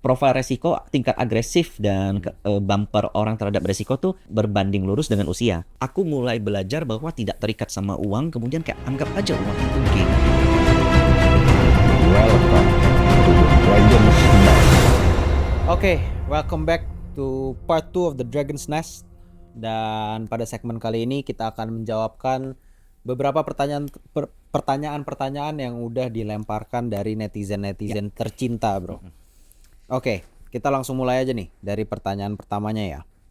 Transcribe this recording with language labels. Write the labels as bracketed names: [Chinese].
[Indonesian] profil resiko, tingkat agresif dan bumper orang terhadap resiko tuh berbanding lurus dengan usia. Aku mulai belajar bahwa tidak terikat sama uang, kemudian kayak anggap aja uang itu game. [English] Welcome to the Dragon's Nest. Oke, welcome back to part 2 of the Dragon's Nest. [Indonesian] Dan pada segmen kali ini kita akan menjawabkan beberapa pertanyaan-pertanyaan yang udah dilemparkan dari netizen-netizen tercinta, bro. Oke, kita langsung mulai aja nih dari pertanyaan pertamanya ya.